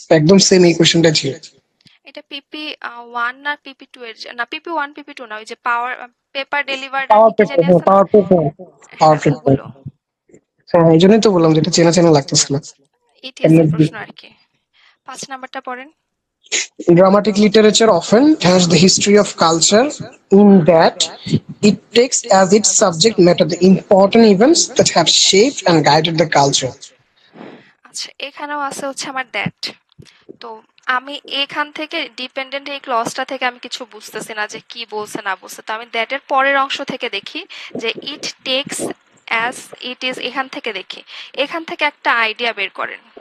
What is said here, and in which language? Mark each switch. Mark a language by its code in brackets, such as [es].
[bn] একদম সেম এই কোশ্চেনটা ছিল। এটা পিপি 1 না পিপি 2 এর না, পিপি 1 পিপি 2 না, ওই যে পাওয়ার পেপার ডেলিভার্ড আর পাওয়ার কি কি পেপার, জানি হ্যাঁ আছে না। পাওয়ার পেপার, পাওয়ার হ্যাঁ পেপার। ওগুলো হ্যাঁ এই জন্যই তো বললাম যেটা চেনা চেনা লাগতেছিল। ইটিএস এর প্রশ্ন আর কি। 5 নাম্বারটা পড়েন। [en] Dramatic literature often has the history of culture in that it takes as its subject matter the important events that have shaped and guided the culture. [bn] আচ্ছা, এখানেও আছে হচ্ছে আমার দ্যাট। তো আমি এখান থেকে ডিপেন্ডেন্ট এই ক্লজটা থেকে আমি কিছু বুঝতেছি না যে কি বলছে না বলছে। তো আমি দ্যাটের পরের অংশ থেকে দেখি যে [en] it takes as it is, [bn] এখান থেকে দেখি। এখান থেকে একটা আইডিয়া বের করেন।